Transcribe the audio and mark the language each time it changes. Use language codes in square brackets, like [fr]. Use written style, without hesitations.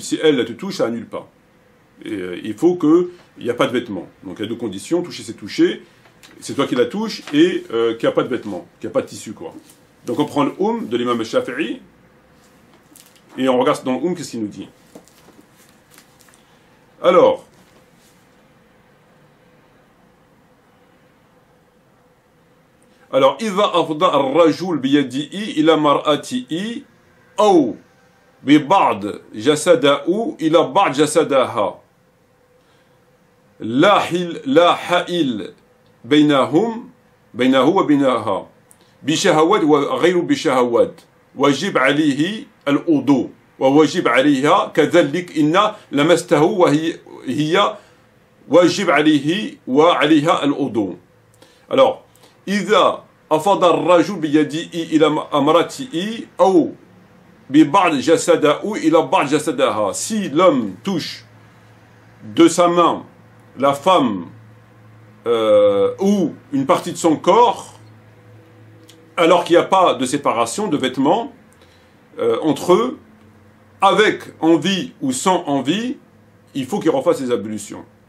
[fr] Si elle te touche, ça annule pas. Et il faut qu'il n'y a pas de vêtements. Donc, il y a 2 conditions. Toucher, c'est toucher. C'est toi qui la touches et qu'il n'y a pas de vêtements, qu'il n'y a pas de tissu, quoi. Donc, on prend le de l'imam Shafi'i et on regarde dans le qu'est-ce qu'il nous dit. Alors, [ar] إذا أفضى الرجل بيده إلى مرأته أو ببعض جسده إلى بعض جسدها لا حائل بينه وبينها بشهوات وغير بشهوات واجب عليه الوضوء وواجب عليها كذلك إن لمسته وهي واجب عليه وعليها الوضوء. [fr] Alors, [ar] إذا أفضى الرجل بيده إلى امرأته أو ببعض جسده إلى بعض جسدها. [fr] Si l'homme touche de sa main la femme ou une partie de son corps, alors qu'il n'y a pas de séparation de vêtements entre eux, avec envie ou sans envie, il faut qu'il refasse les ablutions.